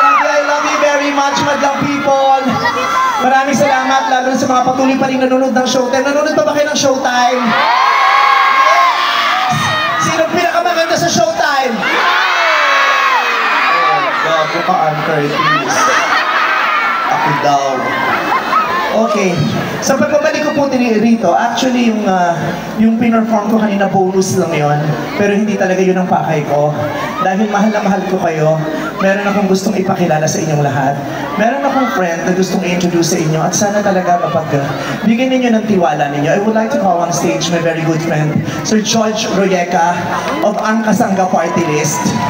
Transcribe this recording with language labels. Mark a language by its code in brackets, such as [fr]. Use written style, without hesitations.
[en] I love you very much, madlang people! [tl] Maraming salamat, lalo sa mga patuloy pa rin nanonood ng Showtime. Nanonood pa ba kayo ng Showtime? Yes! Sinong pinakamaganda sa Showtime? Gago ka, Anchor, please. Ako daw. Okay. Sa pagbabalik ko po rito, actually yung pinerform ko kanina bonus lang yon, pero hindi talaga yun ang pakay ko. Dahil mahal na mahal ko kayo, meron akong gustong ipakilala sa inyong lahat. Meron akong friend na gustong i-introduce sa inyo at sana talaga bigyan ninyo ng tiwala ninyo. [en] I would like to call on stage my very good friend, Sir George Royeca of Ang Kasangga Party List.